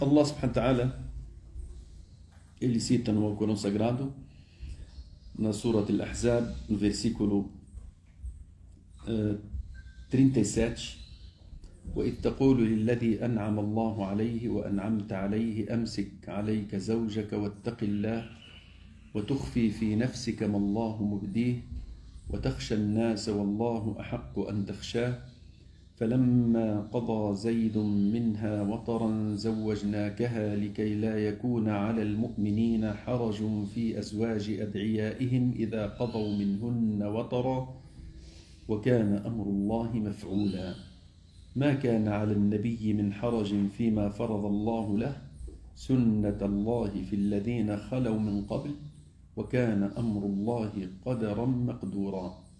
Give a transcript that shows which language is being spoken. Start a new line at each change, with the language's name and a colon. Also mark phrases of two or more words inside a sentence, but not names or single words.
Arabic: الله سبحانه وتعالى,
Portuguese: ele cita no Alcorão Sagrado, na Surat Al-Ahzab, no versículo 37,
Arabic: وإذ تقول للذي أنعم الله عليه وأنعمت عليه أمسك عليك زوجك واتق الله وتخفي في نفسك ما الله مبديه وتخشى الناس والله أحق أن تخشاه فلما قضى زيد منها وطرا زوجناكها لكي لا يكون على المؤمنين حرج في أزواج أدعيائهم إذا قضوا منهن وطرا وكان أمر الله مفعولا ما كان على النبي من حرج فيما فرض الله له سنة الله في الذين خلوا من قبل وكان أمر الله قدرا مقدورا.